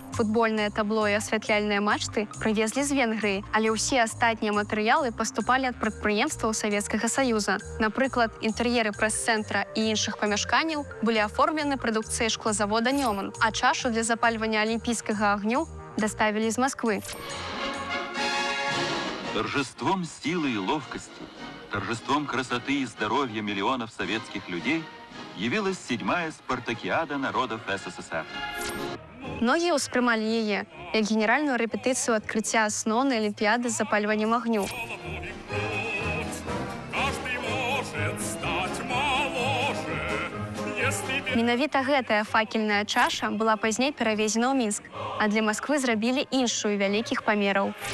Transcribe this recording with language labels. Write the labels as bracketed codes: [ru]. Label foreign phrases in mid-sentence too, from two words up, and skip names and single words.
[be] Футбольнае табло і асвятляльныя мачты прывезлі з Венгрыі, але ўсе астатнія матэрыялы паступалі ад прадпрыемстваў Савецкага Саюза. Напрыклад, інтэр'еры прэс-цэнтра і іншых памяшканняў былі аформлены прадукцыяй шклозавода «Нёман», а чашу для запальвання алімпійскага агню даставілі з Масквы. [ru] Торжеством силы и ловкости, торжеством красоты и здоровья миллионов советских людей явилась 7-я спартакиада народов СССР. [be] Многія ўспрымалі яе як генеральную рэпетыцыю адкрыцця асноўнай алімпіяды з запальваннем агню. Менавіта гэтая факельная чаша была пазней перавезена ў Мінск, а для Масквы зрабілі іншую вялікіх памераў.